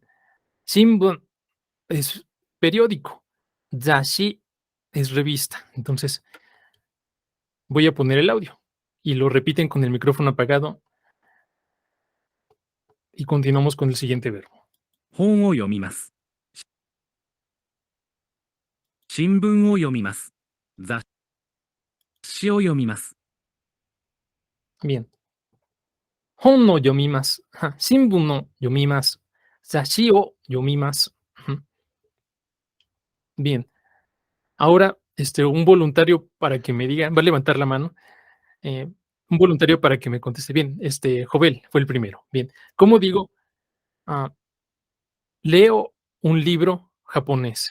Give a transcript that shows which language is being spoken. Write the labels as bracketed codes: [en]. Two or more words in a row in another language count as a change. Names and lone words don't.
[es] Shimbun es periódico. Zashi es revista. Entonces, voy a poner el audio y lo repiten con el micrófono apagado y continuamos con el siguiente verbo. [ja] 本を読みます。 新聞を読みます。雑誌を読みます。 Bien. 本の読みます. Ajá. 新聞の読みます. 雑誌を読みます. [es] Ujú. Bien. Ahora, un voluntario para que me diga, va a levantar la mano. Un voluntario para que me conteste. Bien, Jovel fue el primero. Bien. ¿Cómo digo? Leo un libro japonés.